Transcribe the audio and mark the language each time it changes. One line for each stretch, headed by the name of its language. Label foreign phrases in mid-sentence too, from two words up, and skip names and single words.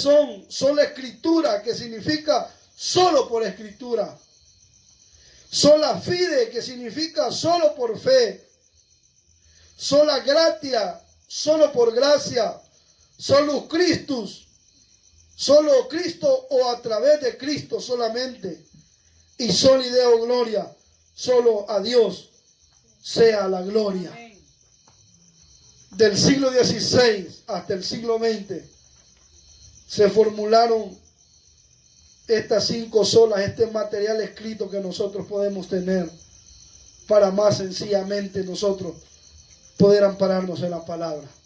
Spanish: son sola escritura, que significa solo por escritura;
Latin: sola fide,
Spanish: que significa solo por fe;
Latin: sola gratia,
Spanish: solo por gracia;
Latin: solus Christus,
Spanish: solo Cristo o a través de Cristo solamente.
Latin: Y soli Deo gloria,
Spanish: solo a Dios sea la gloria. Del siglo XVI hasta el siglo XX se formularon estas 5 solas, este material escrito que nosotros podemos tener para más sencillamente nosotros poder ampararnos en la palabra.